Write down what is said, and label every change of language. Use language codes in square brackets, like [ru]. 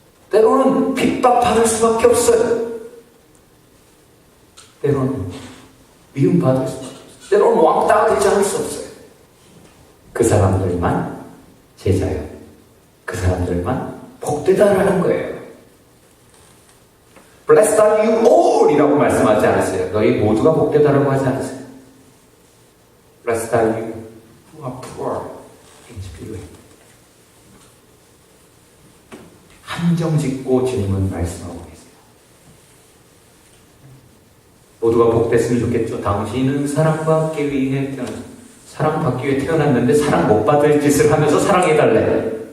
[ko] 때로는 핍박받을 수밖에 없어요. 때로는 미움받을 수밖에 없어요. 때로는 왕따가 되지 않을 수 없어요. 그 사람들만 제자요. 그 사람들만 복되다라는 거예요. [en] Blessed are you all [ko] 이라고 말씀하지 않았어요. 너희 모두가 복되다라고 하지 않았어요. [en] Blessed are you who are poor in spirit. [ko] 한정 짓고 주님은 말씀하고 계세요. 모두가 복됐으면 좋겠죠. 당신은 사랑받기 위해 사랑받기 위해 태어났는데 사랑 못 받을 짓을 하면서 사랑해달래.